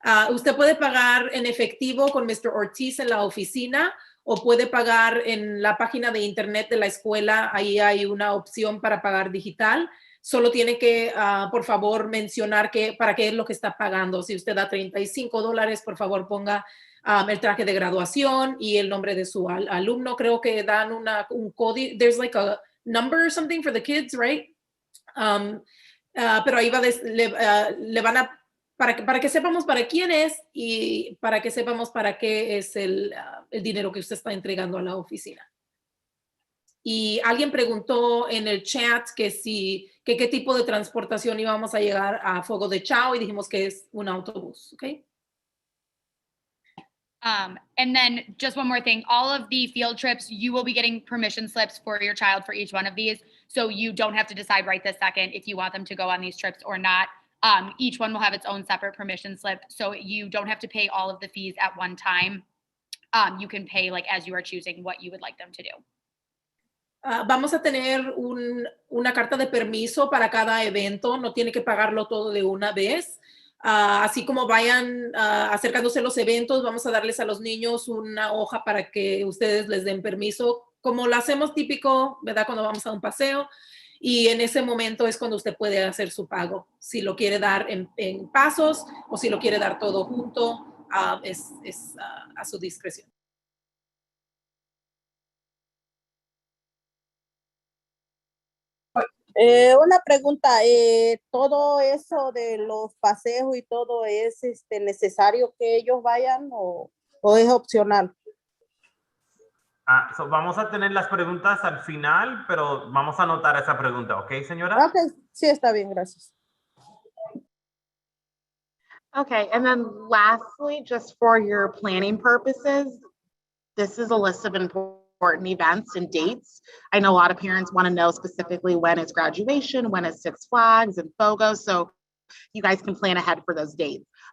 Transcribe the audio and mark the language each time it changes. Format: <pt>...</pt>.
<es>Usted puede pagar en efectivo con Mr. Ortiz en la oficina o puede pagar en la página de internet de la escuela. Ahí hay una opción para pagar digital. Solo tiene que, por favor, mencionar para qué es lo que está pagando. Si usted da $35, por favor, ponga el traje de graduación y el nombre de su alumno. Creo que dan un código.</es> <en>There's like a number or something for the kids, right?</en> <es>Pero ahí le van a, para que sepamos para quién es y para que sepamos para qué es el dinero que usted está entregando a la oficina. Y alguien preguntó en el chat que qué tipo de transportación íbamos a llegar a Fogo de Chao y dijimos que es un autobús, ¿ok?</es> <en>And then just one more thing, all of the field trips, you will be getting permission slips for your child for each one of these. So you don't have to decide right this second if you want them to go on these trips or not. Each one will have its own separate permission slip. So you don't have to pay all of the fees at one time. You can pay like as you are choosing what you would like them to do.</en> <es>Vamos a tener una carta de permiso para cada evento. No tiene que pagarlo todo de una vez. Así como vayan acercándose los eventos, vamos a darles a los niños una hoja para que ustedes les den permiso, como lo hacemos típico, ¿verdad? Cuando vamos a un paseo. Y en ese momento es cuando usted puede hacer su pago. Si lo quiere dar en pasos o si lo quiere dar todo junto, es a su discreción. Una pregunta, ¿todo eso de los paseos y todo es necesario que ellos vayan o es opcional? Vamos a tener las preguntas al final, pero vamos a anotar esa pregunta, ¿ok, señora? Ok, sí, está bien, gracias.</es> <en>Okay, and then lastly, just for your planning purposes, this is a list of important events and dates. I know a lot of parents want to know specifically when is graduation, when is Six Flags and FOGO, so you guys can plan ahead for those dates.</en>